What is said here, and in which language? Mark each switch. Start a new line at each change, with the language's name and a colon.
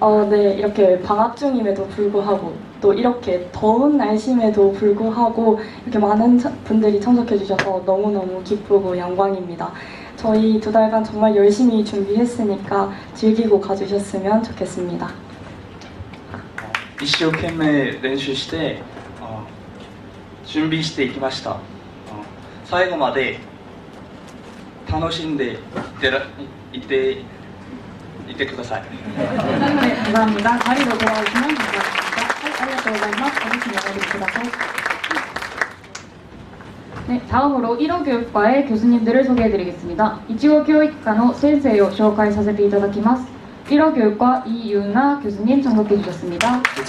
Korean: 네, 이렇게 방학 중임에도 불구하고 또 이렇게 더운 날씨임에도 불구하고 이렇게 많은 분들이 참석해 주셔서 너무너무 기쁘고 영광입니다. 저희 2달간 정말 열심히 준비했으니까 즐기고 가주셨으면 좋겠습니다.
Japanese: 一生懸命練習して準備していきました。最後まで楽しんでいってください。
Korean: 네, 감사합니다. 자리로 돌아오시면 감사합니다. 알려드리자마자 관심 여러분들 네, 다음으로 1호 교육과의 교수님들을 소개해드리겠습니다. 1호 교육과의 선생님을 소개해드리겠습니다. 1호 교육과 이유나 교수님 참석해주셨습니다.